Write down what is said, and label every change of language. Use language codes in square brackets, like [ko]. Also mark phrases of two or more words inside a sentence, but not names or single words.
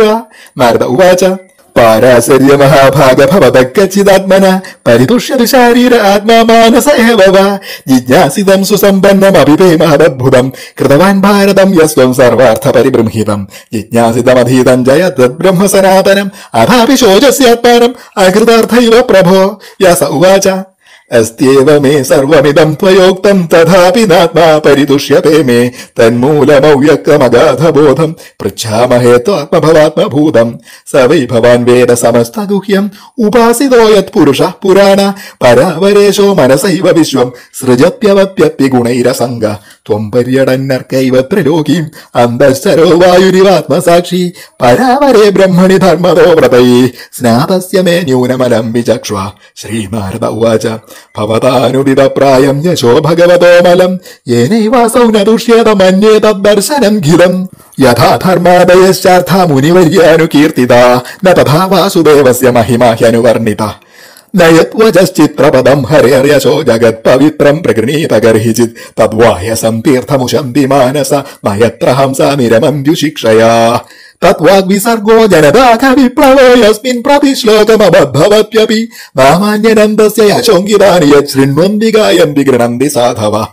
[sa] നാരദ ഉവാച പാരാശര്യ മഹാഭാഗ ഭവതക്കച്ചിദാത്മന പരിതുഷ്യതി ശാരീര ആത്മാ മാനസ ഏവ വാ ജിജ്ഞാസിതം സുസമ്പന്നമഭിപേമാദദ്ഭുതം കൃതവാൻ ഭാരതം യസ്വം സർവാർത്ഥ പരിബൃംഹിതം ജിജ്ഞാസിതമധീതം ജയതദ് ബ്രഹ്മ സനാതനം അഥാപി ശോചസ്യാത്മാനം അകൃതാർത്ഥൈവ പ്രഭോ. വ്യാസ ഉവാച अस्त्येव मे सर्वमिदं त्वयोक्तं तथापि नात्मा परितुष्यते मे तन्मूलमव्यक्तमगाधबोधं पृच्छामहे त्वात्मभवात्मभूतं स वै भवान् वेद समस्तगुह्यम् उपासितो यत्पुरुषः पुराण परावरेशो मनसैव विश्वं सृजत्यवत्यपि गुणैरसङ्ग त्वं पर्यटन्नर्कैव त्रिलोकीम् अन्तश्चरो वायुरिवात्मसाक्षी परावरे ब्रह्मणि धर्मतो व्रतैः स्नातस्य मे न्यूनमलं विचक्ष्व. श्रीनारद उवाच ഭവതാനുദിത പ്രായം യശോ ഭഗവതോമലം യേനൈവാസൗ ന ദുഷ്യേത മന്യേ തദ്ദർശനം ഖിലം യഥാ ധർമാദയശ്ചാർത്ഥ മുനിവർയാനുകീർത്തിത ന തഥാ വാസുദേവസ്യ മഹിമാ ഹ്യനുവർണിത നയത്വചിത്രപദം ഹരേർയശോ ജഗത് പവിത്രം പ്രഗൃണീത ഗർഹിചിത് തദ്വാഹ്യസം തീർത്ഥമുശന്തി മാനസ നയത്ര ഹംസ നിരമന്ത്യുശിക്ഷയാ തത്വാഗ്വിസർഗോ ജനതാഖ വിപ്ലവോ യസ്മിൻ പ്രതിശ്ലോകമബദ്ധവത്യപി നാമാന്യനന്ദസ്യ യശോങ്കിതാനി യശൃണ്വന്തി ഗായന്തി ഗൃണന്തി സാധവ